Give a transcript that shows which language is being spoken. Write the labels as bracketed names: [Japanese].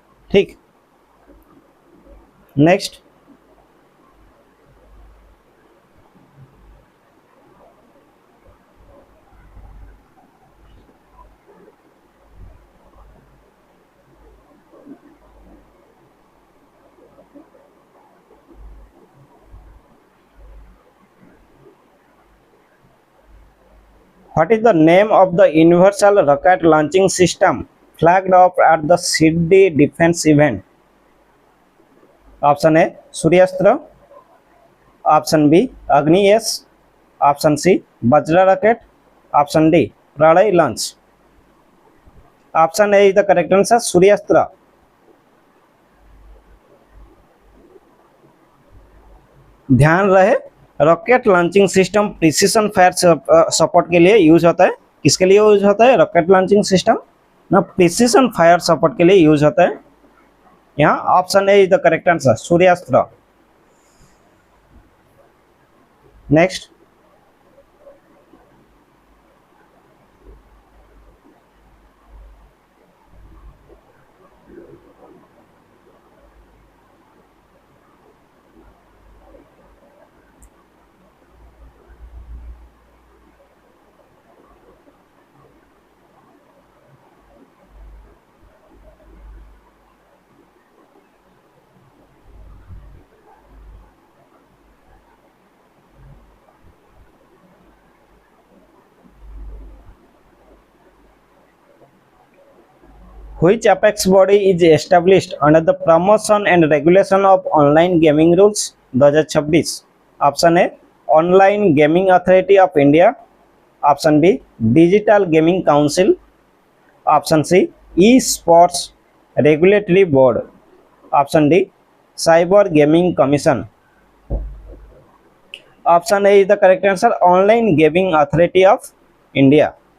[English] ठीक, next, what is the name of the universal rocket launching system flagged off at the Sydney defense event? Option A Suryastra, option B Agni S, option C Vajra rocket, option D Pralay launch. Option A is the correct answer Suryastra. [Hindi] ध्यान रहे, rocket launching system [English] precision fire support [Hindi] के लिए use होता है। किसके लिए यूज होता है रॉकेट लॉन्चिंग सिस्टम? ना [English] precision fire support [Hindi] के लिए यूज होता है। [English] यहाँ option A is the correct answer Suryastra. Next, which apex body is established under the promotion and regulation of online gaming rules 2026? Option A online gaming authority of India, option B digital gaming council, option C e sports regulatory board, option D cyber gaming commission. Option A is the correct answer online gaming authority of India.